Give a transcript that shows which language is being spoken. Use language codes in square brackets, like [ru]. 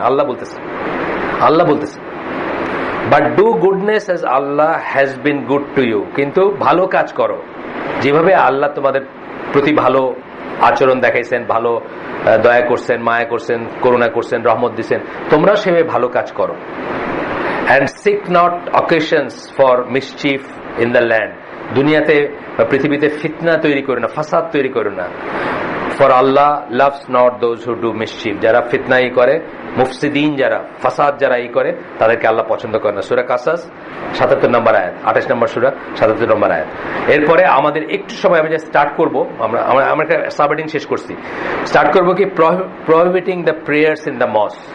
[bn] আল্লাহ বলতেছে [en] But do goodness as Allah has been good to you. [bn] কিন্তু ভালো কাজ করো যেভাবে আল্লাহ তোমাদের প্রতি ভালো আচরণ দেখাইছেন, ভালো দয়া করছেন, মায়া করছেন, করুণা করছেন, রহমত দিচ্ছেন, তোমরা সেভাবে ভালো কাজ করো। [en] and seek not occasions for mischief in the land. [bn] দুনিয়াতে পৃথিবীতে ফিতনা তৈরি করো না, ফাসাদ তৈরি করো না। [en] for Allah loves not those who do mischief. [bn] যারা ফিতনা করে, মুফসিদিন যারা, ফাসাদ যারা করে, তাদেরকে আল্লাহ পছন্দ করে না। সূরা কাসাস ৭৭ নম্বর আয়াত, ২৮ নম্বর সূরা ৭৭ নম্বর আয়াত। এরপরে আমাদের একটু সময় আমি যে স্টার্ট করব, আমরা একটা সাবহেডিং শেষ করছি, স্টার্ট করব কি [en] Prohibiting the prayers in the mosque.